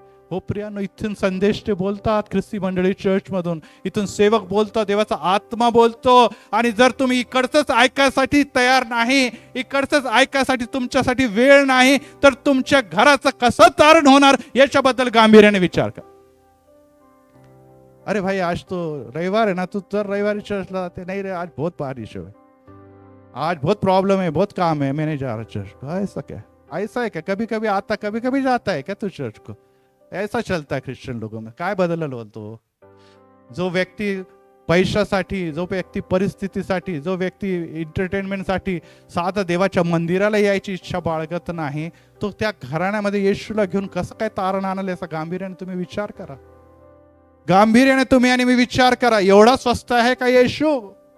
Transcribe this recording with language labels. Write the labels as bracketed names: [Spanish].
[Marathi] हो प्रियानो, इथून संदेश ते बोलतात ख्रिस्ती मंडळी चर्च मधून, इथून सेवक बोलतो, देवाचा आत्मा बोलतो. आणि जर तुम्ही इकडचंच ऐकायसाठी तयार नाही, इकडचंच ऐकायसाठी तुमच्यासाठी वेळ नाही तर तुमच्या घराचं कसं तारण होणार याच्याबद्दल गांभीर्याने विचार करा. [Hindi] अरे भाई आज तो रविवार है ना, [Marathi] तू दर रविवार चर्चला जाते? [Hindi] नहीं रे, आज बहुत बारिश है, आज बहुत प्रॉब्लम है, बहुत काम है, मैं नहीं जा रहा चर्च को। ऐसा क्या? ऐसा है क्या? कभी कभी आता कभी कभी जाता है क्या तू चर्च को? ऐसा चलता है ख्रिश्चन लोगों में। [Marathi] काय बदललं बोलतो? जो व्यक्ती पैशासाठी, जो व्यक्ती परिस्थितीसाठी, जो व्यक्ती एंटरटेनमेंटसाठी साधा देवाच्या मंदिराला यायची इच्छा बाळगत नाही, तो त्या घराण्यामध्ये येशूला घेऊन कसं काय तारण आणलं, याचा गांभीर्याने तुम्ही विचार करा. गांभीर्याने तुम्ही आणि मी विचार करा. एवढा स्वस्त आहे का येशू?